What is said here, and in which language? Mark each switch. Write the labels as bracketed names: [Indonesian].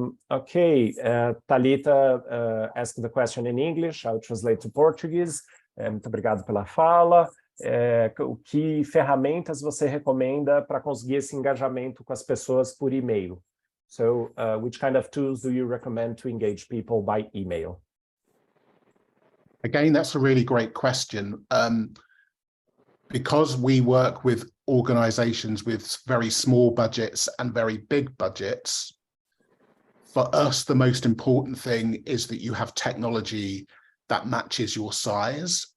[English] Ok, Thalita asked the question in English, I'll translate to Portuguese. [Portuguese] Muito obrigado pela fala. Que ferramentas você recomenda para conseguir esse engajamento com as pessoas por e-mail? [English] So, which kind of tools do you recommend to engage people by email? Again, that's a really great question. Because we work with organizations with very small budgets and very big budgets, for us, the most important thing is that you have technology that matches your size.